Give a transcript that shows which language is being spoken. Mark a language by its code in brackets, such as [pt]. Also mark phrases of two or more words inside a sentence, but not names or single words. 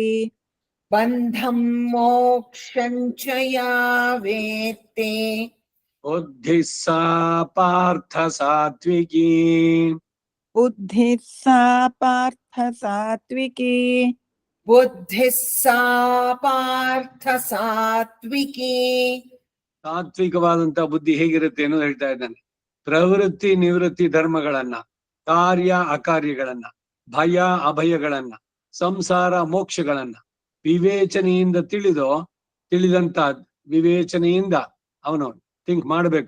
[sa] बन्धं मोक्षं च या वेत्ति बुद्धिः सा पार्थ सात्विकी बुद्धिः सा पार्थ सात्विकी बुद्धिः सा पार्थ सात्विकी [kn] ಸಾತ್ವಿಕವಾದಂತಹ ಬುದ್ಧಿ ಹೇಗಿರುತ್ತೆ ಅನ್ನೋದು ಹೇಳ್ತಾ ಇದ್ದಾನೆ. ಪ್ರವೃತ್ತಿ ನಿವೃತ್ತಿ ಧರ್ಮಗಳನ್ನ, ಕಾರ್ಯ ಅಕಾರ್ಯಗಳನ್ನ, ಭಯ ಅಭಯಗಳನ್ನ, ಸಂಸಾರ ಮೋಕ್ಷಗಳನ್ನ ವಿವೇಚನೆಯಿಂದ ತಿಳಿದಂತ ವಿವೇಚನೆಯಿಂದ ಅವನು ಥಿಂಕ್ ಮಾಡ್ಬೇಕು.